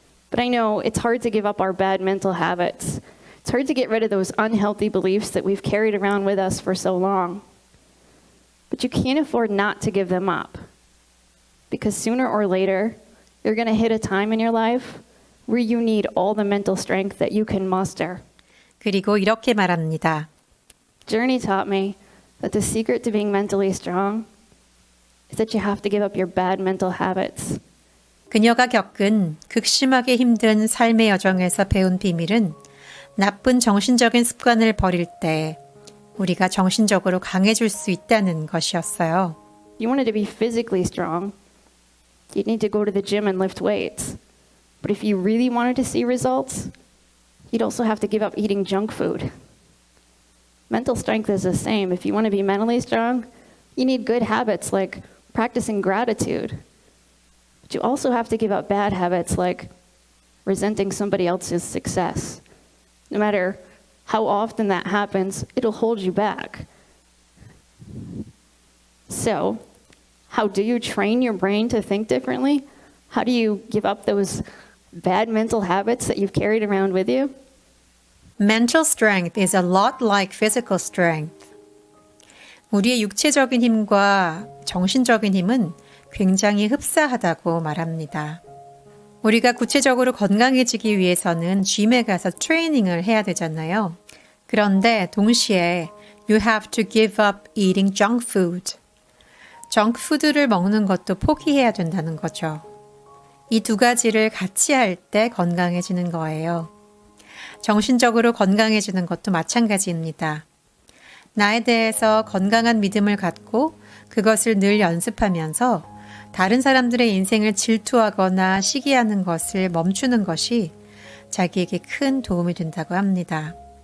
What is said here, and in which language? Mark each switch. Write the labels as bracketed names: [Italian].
[English] But I know it's hard to give up our bad mental habits. It's hard to get rid of those unhealthy beliefs that we've carried around with us for so long. But you can't afford not to give them up. Because sooner or later, you're going to hit a time in your life where you need all the mental strength that you can muster. [Korean] 그리고 이렇게 말합니다. [English] Journey taught me that the secret to being mentally strong is that you have to give up your bad mental habits. [Korean] 그녀가 겪은 극심하게 힘든 삶의 여정에서 배운 비밀은 나쁜 정신적인 습관을 버릴 때 우리가 정신적으로 강해질 수 있다는 것이었어요. [English] You wanted to be physically strong. You'd need to go to the gym and lift weights. But if you really wanted to see results, you'd also have to give up eating junk food. Mental strength is the same. If you want to be mentally strong, you need good habits like practicing gratitude. But you also have to give up bad habits like resenting somebody else's success. No matter how often that happens, it'll hold you back. So, how do you train your brain to think differently? How do you give up those bad mental habits that you've carried around with you? Mental strength is a lot like physical strength. [Korean] 우리의 육체적인 힘과 정신적인 힘은 굉장히 흡사하다고 말합니다. 우리가 구체적으로 건강해지기 위해서는 짐에 가서 트레이닝을 해야 되잖아요. 그런데 동시에 [English] you have to give up eating junk food. [Korean] 정크푸드를 먹는 것도 포기해야 된다는 거죠. 이 두 가지를 같이 할 때 건강해지는 거예요. 정신적으로 건강해지는 것도 마찬가지입니다. 나에 대해서 건강한 믿음을 갖고 그것을 늘 연습하면서 다른 사람들의 인생을 질투하거나 시기하는 것을 멈추는 것이 자기에게 큰 도움이 된다고 합니다.